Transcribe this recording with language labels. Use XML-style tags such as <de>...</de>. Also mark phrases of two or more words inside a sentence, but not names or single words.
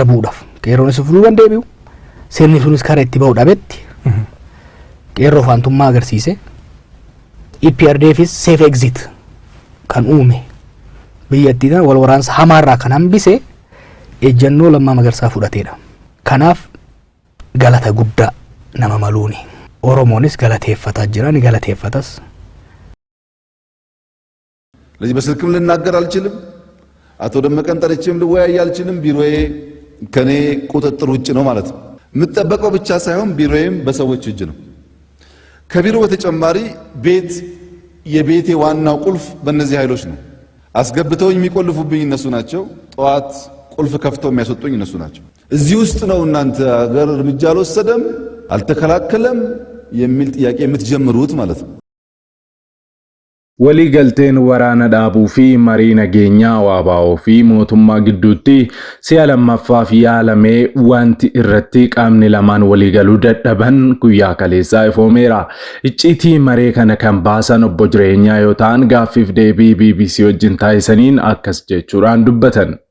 <om>bu'uudhaaf qeerroon si furuu dandeebi'u sirni sunis karaa itti ba'u dhabetti qeerroo faantummaa agarsiise EPRDFis</om> <en>safe exit</en> <om>kan uume biyyattiin wal waraansa hamaarraa kan hambise ejjennoo Lammaa Magarsaa fudhateedha kanaaf galata guddaa nama maluuni Oromoonis galateeffataa jira ni galateeffatas</om> <am>ለዚህ በስልክም ልናገር አልችልም አቶ ደመቀን ጠርቼም ልወያይ አልችልም ቢሮዬ ከኔ ቁጥጥር ውጭ ነው ማለት ነው የምትጠበቀው ብቻ ሳይሆን ቢሮዬም በሰዎች እጅ ነው ከቢሮ በተጨማሪ ቤት የቤቴ ዋናው ቁልፍ በእነዚህ ኃይሎች ነው አስገብተውኝ የሚቆልፉብኝ እነሱ ናቸው ጧት ቁልፍ ከፍተው የሚያስወጡኝ እነሱ ናቸው እዚህ ውስጥ ነው እናንተ ሀገር እርምጃ አልወሰደም አልተከላከለም የሚል ጥያቄ የምትጀምሩት ማለት ነው</am> <om>waliigalteen waraana dhaabuu fi marii nageenyaa waabaa'oo fi mootummaa gidduutti si'a lammaffaaf yaalamee wanti irratti qaamni lamaan waliigaluu dadhaban guyyaa kaleessaa ifoomeera. Icciitii maree kana kan baasan obbo Jireenyaa yoo ta'an gaaffiif deebii BBC wajjin taasisaniin akkas jechuudhaan dubbatan.</om>